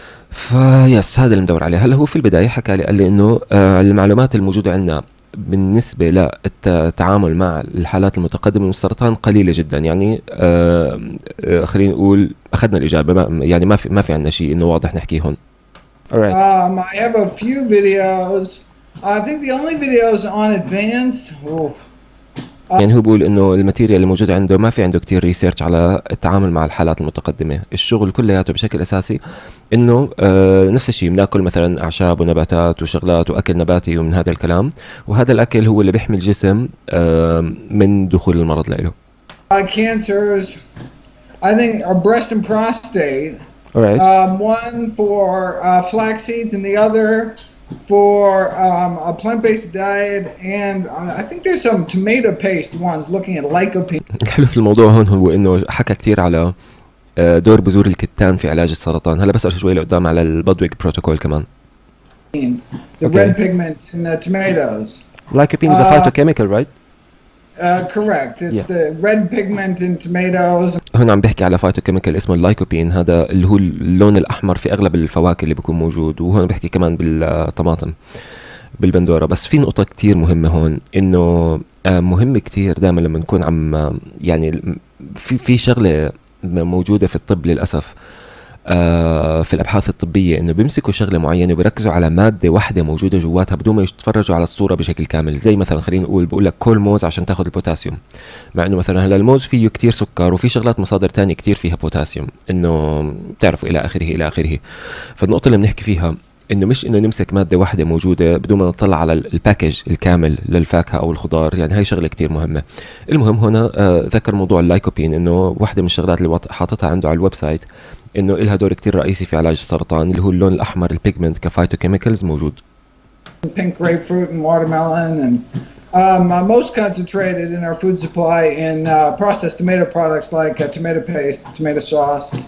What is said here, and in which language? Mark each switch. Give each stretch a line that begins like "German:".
Arabic: فيس هذا اللي ندور عليه. هلا هو في البداية حكى لي قال لي إنه المعلومات الموجودة عندنا بالنسبة للتعامل مع الحالات المتقدمة من السرطان قليلة جدا. يعني خلينا نقول أخذنا الإجابة، يعني ما في عندنا شيء إنه واضح نحكيه هون.
English: Alright. I have a few videos. I think the only videos on advanced.
Arabic: يعني هو بيقول انه الماتيريال اللي موجوده عنده ما في عنده كتير ريسيرش على التعامل مع الحالات المتقدمه. الشغل كلياته بشكل اساسي انه نفس الشيء بناكل مثلا اعشاب ونباتات وشغلات واكل نباتي ومن هذا الكلام، وهذا الاكل هو اللي بيحمي الجسم من دخول المرض له.
English: Cancers, I think are breast and prostate. Alright. One for flax seeds and the other for a plant-based diet, and I think there's some tomato paste ones looking at lycopene.
Arabic: الحلو في الموضوع هون هو انه حكى كتير على دور بذور الكتان في علاج السرطان. هلا بسأل شوي لقدام على البودويج بروتوكول كمان.
English: The red pigment in the tomatoes. Lycopene is a phytochemical, right? Correct. It's the red pigment in tomatoes.
Arabic: هون عم بحكي على فايتوكيميكال اسمه اللايكوبين، هذا اللي هو اللون الأحمر في أغلب الفواكه اللي بيكون موجود، وهون بحكي كمان بالطماطم بالبندورة. بس في نقطة كتير مهمة هون، إنه مهم كتير دائما لما نكون عم يعني في شغلة موجودة في الطب للأسف في الأبحاث الطبية، إنه بيمسكوا شغلة معينة وبيركزوا على مادة واحدة موجودة جواتها بدون ما يتفرجوا على الصورة بشكل كامل. زي مثلا خلينا نقول بقول لك كل موز عشان تاخذ البوتاسيوم، مع إنه مثلا هلا الموز فيه كتير سكر وفي شغلات مصادر تانية كتير فيها بوتاسيوم، إنه بتعرفوا إلى آخره. فالنقطة اللي بنحكي فيها انه مش انه نمسك ماده واحده موجوده بدون ما نطلع على الباكج الكامل للفاكهه او الخضار، يعني هاي شغله كتير مهمه. المهم هنا ذكر موضوع اللايكوبين، انه واحده من الشغلات اللي حاططها عنده على الويب سايت انه إلها دور كتير رئيسي في علاج السرطان، اللي هو اللون الاحمر البيجمنت كفايتوكيميكالز موجود.
English: Pink grapefruit and watermelon, and most concentrated in our food supply in processed tomato products like tomato paste, tomato sauce.